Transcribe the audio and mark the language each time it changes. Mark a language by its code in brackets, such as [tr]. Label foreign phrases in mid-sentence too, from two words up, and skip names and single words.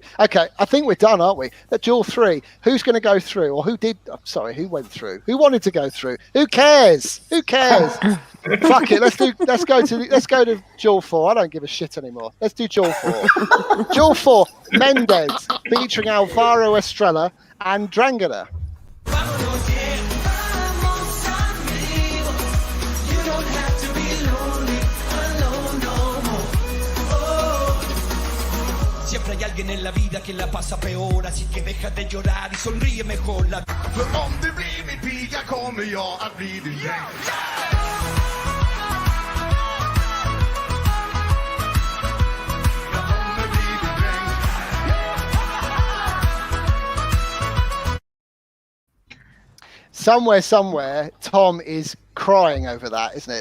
[en] Okay, I think we're done, aren't we? At duel 3, who's going to go through, or who went through? Who wanted to go through? Who cares? Who cares? Fuck it. Let's go to duel 4. I don't give a shit anymore. Let's do duel 4. Duel 4, Mendez featuring Alvaro Estrella and Drangana. [es] Siempre hay alguien en la vida que la pasa peor, así que deja de llorar y sonríe mejor. [sv] För om du blir min piga kommer jag att bli din dräng. [en] Somewhere, Tom is crying over that, isn't it?